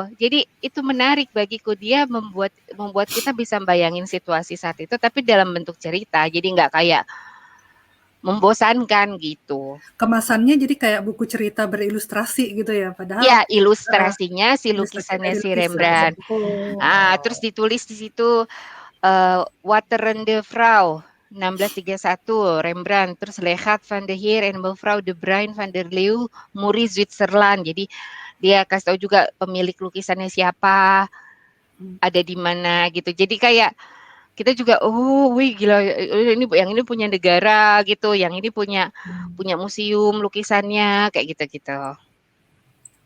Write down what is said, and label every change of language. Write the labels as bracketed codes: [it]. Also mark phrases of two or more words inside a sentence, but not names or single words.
[id] Jadi itu menarik bagiku, dia membuat kita bisa bayangin situasi saat itu tapi dalam bentuk cerita. Jadi nggak kayak membosankan gitu. Kemasannya jadi kayak buku cerita berilustrasi gitu ya, padahal Ya ilustrasinya si ilustrasi lukisannya dari si lukisan. Rembrandt. Oh. Terus ditulis di situ Waterende Vrouw 1631 Rembrandt, terus [nl] Leghat van de Heer en Mevrouw [id] de Bruin van der Leeuw, Muri Zwitserland. Jadi dia kasih tahu juga pemilik lukisannya siapa, ada di mana gitu. Jadi kayak kita juga, oh, wih gila, ini yang ini punya negara gitu, yang ini punya museum lukisannya kayak gitu-gitu.